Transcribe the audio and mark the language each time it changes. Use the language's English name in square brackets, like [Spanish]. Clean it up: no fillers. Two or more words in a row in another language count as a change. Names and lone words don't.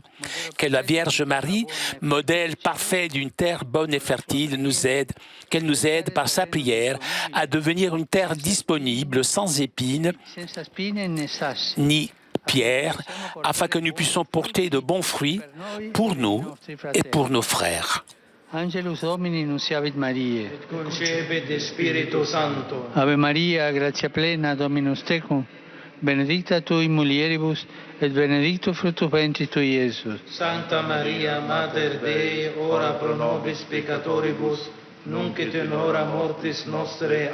[French] Que la Vierge Marie, modèle parfait d'une terre bonne et fertile, qu'elle nous aide par sa prière à devenir une terre disponible, sans épines, ni pierres, afin que nous puissions porter de bons fruits pour nous et pour nos frères. [Latin] Angelus Domini nunciavit Mariae. Et concepit Spiritu Sancto. Ave Maria, gratia plena, Dominus tecum, benedicta tu in mulieribus, et benedictus fructus ventris tui, Iesus. Santa Maria, Mater Dei, ora pro nobis peccatoribus, nunc et in hora mortis nostre.